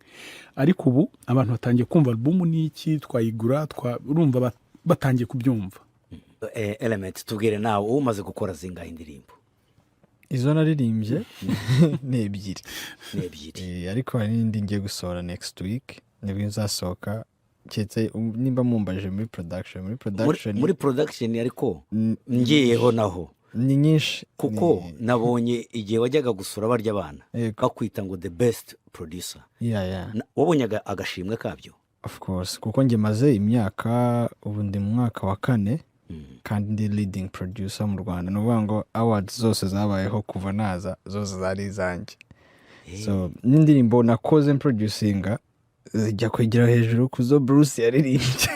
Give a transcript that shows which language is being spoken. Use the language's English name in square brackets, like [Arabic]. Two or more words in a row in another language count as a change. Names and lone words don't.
[Kinyarwanda] Ariko ubu abantu batangiye kumva album ni iki, twayigura, urumva batangiye kubyumva. Element, tubwire nawe umaze gukora zingahe indirimbo? izo naririmbye ni ebyiri. Ni ebyiri. Ariko hari n'indi ngiye gusohora [English] next week [Kinyarwanda] nibwo nzasohoka, cyetse nimba mumbaje muri production ariko ngiyeho naho ni nyinshi, kuko nabonye igihe wajyaga gusura barya abana bakwita ngo [English] the best producer. [Kinyarwanda] Wabonye agashimwe kabyo? [English] Of course, [Kinyarwanda] kuko njye maze imyaka, ubu ndi mu mwaka wa 4 kandi ndi [English] leading producer [Kinyarwanda] mu Rwanda. Nuvuga ngo awards zose zabayeho kuva naza zose zari izanjye. So n'indirimbo nakoze producinga zijya kwegera hejuru kuzo Bruce yaririmbye.